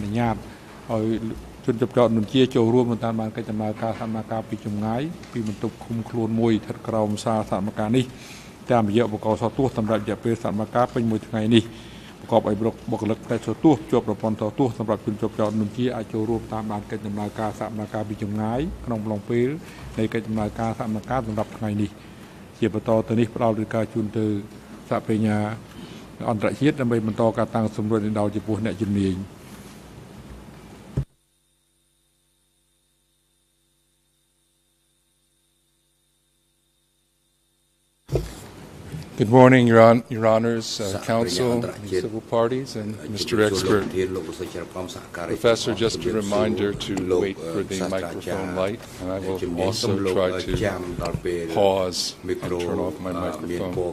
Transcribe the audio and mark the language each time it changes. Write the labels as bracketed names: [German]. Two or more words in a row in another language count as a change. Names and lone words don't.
[Khmer] នុញ្ញាតឲ្យជនជាប់ចោតនួនជាចូលរួមតាមបានកិច្ចដំណើរការសកម្មភាពពីចម្ងាយពីបន្ទប់ឃុំខ្លួនមួយស្ថិតក្រោមសាលសកម្មភាពនេះតាមរយៈបកសោទស្សន៍សម្រាប់រយៈពេលសកម្មភាពពេញមួយថ្ងៃនេះប្រកបដោយបុគ្គលិកផ្នែកសោទស្សន៍ជាប់ប្រព័ន្ធសោទស្សន៍សម្រាប់ជនជាប់ចោតនួនជាអាចចូលរួមតាមបានកិច្ចដំណើរការសកម្មភាពពីចម្ងាយក្នុងអំឡុងពេលនៃកិច្ចដំណើរការសកម្មភាពសម្រាប់ថ្ងៃនេះជាបន្តទៅនេះផ្ដល់ឬការជូនទៅសហប្រញ្ញាអន្តរជាតិដើម្បីបន្តការតាំងសម្រួលដល់ចំពោះអ្នកជំនាញ [English] Good morning, Your Honors, Counsel, civil parties, and Mr. Expert. Professor, just a reminder to wait for the microphone light, and I will also try to pause and turn off my microphone.